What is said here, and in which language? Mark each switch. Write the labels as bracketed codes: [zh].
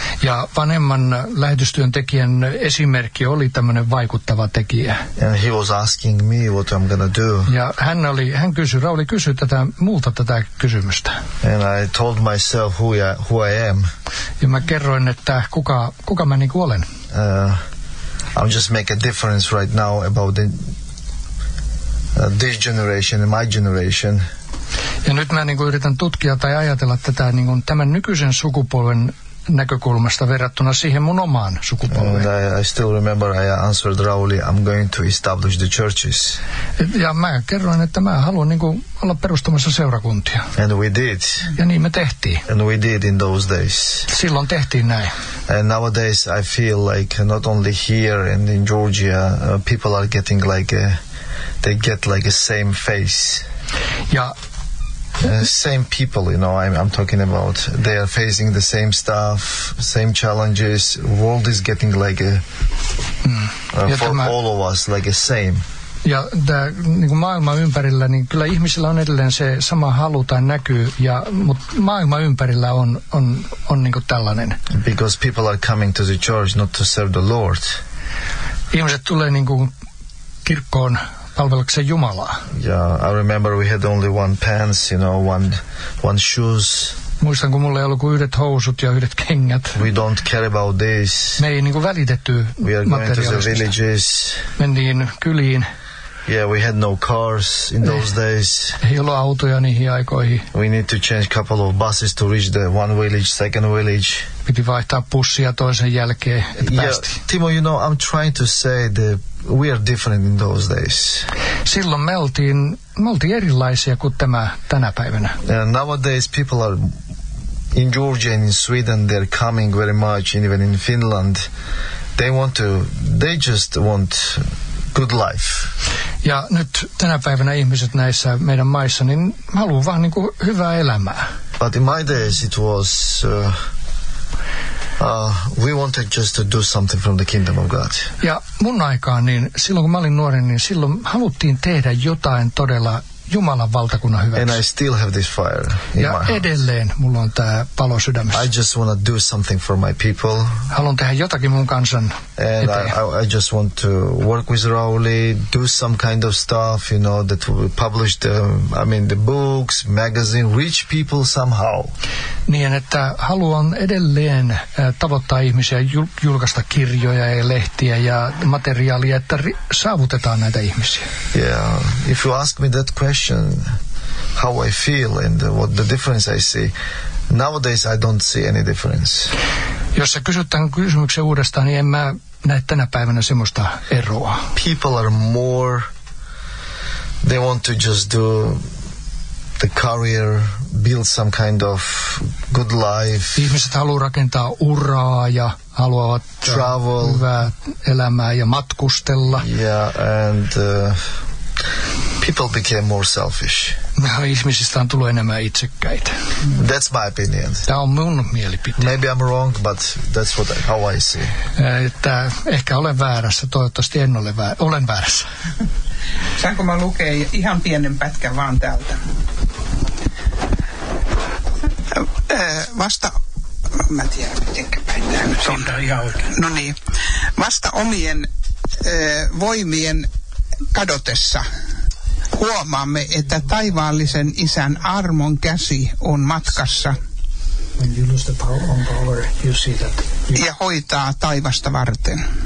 [fi] Ja vanhemman lähetystyön tekijän esimerkki oli tämmöinen vaikuttava tekijä. [en] And he was asking me what I'm gonna do. [fi] Ja Rauli kysyi tätä multa tätä kysymystä. [en] And I told myself who I am. [fi] Ja mä kerroin, että kuka mä niinku olen. [en] I'm just make a difference right now about the this generation and my generation. [fi] Ja nyt mä niin kuin yritän tutkia tai ajatella tätä niin kuin tämän nykyisen sukupolven näkökulmasta verrattuna siihen mun omaan sukupolveen. [en] I still remember I answered Rauli, I'm going to establish the churches. [fi] Ja mä kerroin, että mä haluan niin kuin olla perustamassa seurakuntia. [en] And we did. [fi] Ja niin me tehtiin. [en] And we did in those days. [fi] Silloin tehtiin näin. [en] And nowadays I feel like not only here and in Georgia, people are getting like they get like a same face. [fi] Ja [en] Same people, you know, I'm talking about. They are facing the same stuff, same challenges. World is getting like all of us, like a same. [fi] Ja niin kuin maailma ympärillä, niin kyllä ihmisillä on edelleen se sama halu tai näkyy, mutta maailma ympärillä on niin kuin tällainen. [en] Because people are coming to the church not to serve the Lord. [fi] Ihmiset tulee niin kuin kirkkoon palvelakseen Jumalaa. [en] Yeah, I remember we had only one pants, you know, one shoes. [fi] Muistan, kun mulla ei ollut kuin yhdet housut ja yhdet kengät. [en] We don't care about this. [fi] Me ei niinku välitetty [en] materiaalista. We are going to the villages. [fi] Mentiin kyliin. [en] Yeah, we had no cars in those days. [fi] Ei ollut autoja niihin aikoihin. [en] We need to change a couple of buses to reach the one village, second village. [fi] Piti vaihtaa bussia toisen jälkeen, että päästiin. [en] Yeah, Timo, you know, I'm trying to say that we are different in those days. [fi] Silloin me oltiin erilaisia kuin tämä tänä päivänä. [en] And nowadays people are in Georgia and in Sweden, they're coming very much, and even in Finland. They just want good life. [fi] Ja nyt tänä päivänä ihmiset näissä meidän maissa, niin haluaa vaan niin kuin hyvää elämää. [en] But in my days it was we wanted just to do something from the kingdom of God. [fi] Ja mun aikaan, niin silloin kun mä olin nuori, niin silloin haluttiin tehdä jotain todella Jumalan valtakunnan hyväksi. [en] And I still have this fire in [fi] ja [en] my heart. [fi] Ja edelleen mulla on tää palo sydämessä. [en] I just want to do something for my people. [fi] Haluan tehdä jotakin mun kansan eteen. [en] And I just want to work with Rauli, do some kind of stuff, you know, that we publish the books, magazine, reach people somehow. [fi] Niin, että haluan edelleen tavoittaa ihmisiä, julkaista kirjoja ja lehtiä ja materiaalia, että saavutetaan näitä ihmisiä. [en] Yeah, if you ask me that question, how I feel and what the difference I see. Nowadays I don't see any difference. [fi] Jos sä kysyt tämän kysymyksen uudestaan, niin en mä näe tänä päivänä semmoista eroa. [en] People are more, they want to just do the career, build some kind of good life. [fi] Ihmiset haluaa rakentaa uraa ja haluavat [en] travel, [fi] hyvää elämää ja matkustella. [en] Yeah, and people became more selfish. [fi] No, ihmisistä on tullut enemmän itsekkäitä. [en] That's my opinion. [fi] Tämä on mun mielipiteeni. [en] Maybe I'm wrong, but that's what I, how I see. [fi] Että ehkä olen väärässä, toivottavasti en ole väärässä. Olen väärässä. Saanko mä lukea ihan pienen pätkän vaan täältä? Vasta, mä tiedän, mitenkä päin tämä nyt on. No niin, vasta omien voimien kadotessa huomaamme, että taivaallisen isän armon käsi on matkassa ja hoitaa taivasta varten.